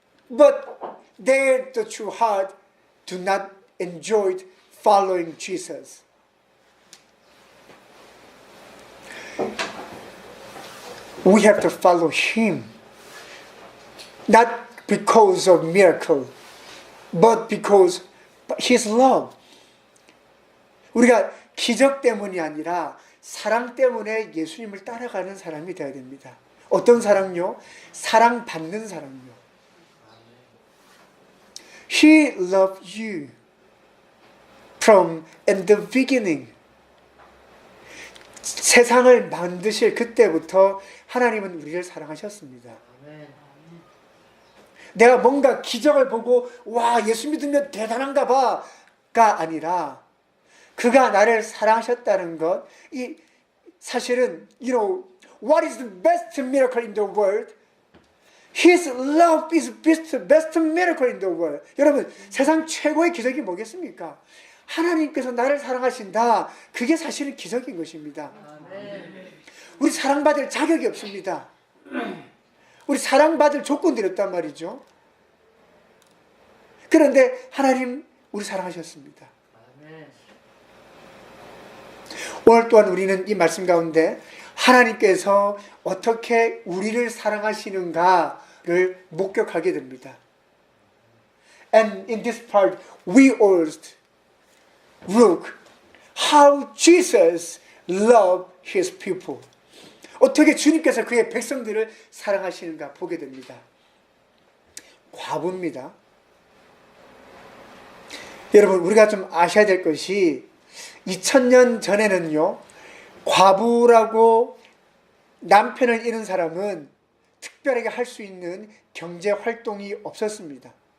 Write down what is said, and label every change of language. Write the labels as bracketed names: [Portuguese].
[English] But they, the true heart, do not enjoy following Jesus. We have to follow him. Not because of miracle, but because his love. [Korean] 우리가 기적 때문이 아니라 사랑 때문에 예수님을 따라가는 사람이 되어야 됩니다. 어떤 사랑요? 사랑받는 사랑요. [English] He loved you from in the beginning. [Korean] 세상을 만드실 그때부터 하나님은 우리를 사랑하셨습니다. 내가 뭔가 기적을 보고 와 예수 믿으면 대단한가 봐가 아니라 그가 나를 사랑하셨다는 것. 이 사실은 [English] what is the best miracle in the world? His love is best miracle in the world. [Korean] 여러분 세상 최고의 기적이 뭐겠습니까? 하나님께서 나를 사랑하신다. 그게 사실은 기적인 것입니다. 우리 사랑받을 자격이 없습니다. 우리 사랑받을 조건들이 없단 말이죠. 그런데 하나님 우리 사랑하셨습니다. 오늘 또한 우리는 이 말씀 가운데 하나님께서 어떻게 우리를 사랑하시는가를 목격하게 됩니다. [English] And in this part we also look how Jesus loved his people. [Korean] 어떻게 주님께서 그의 백성들을 사랑하시는가 보게 됩니다. 과부입니다. 여러분 우리가 좀 아셔야 될 것이 2000년 전에는요 과부라고 남편을 잃은 사람은 특별하게 할 수 있는 경제 활동이 없었습니다.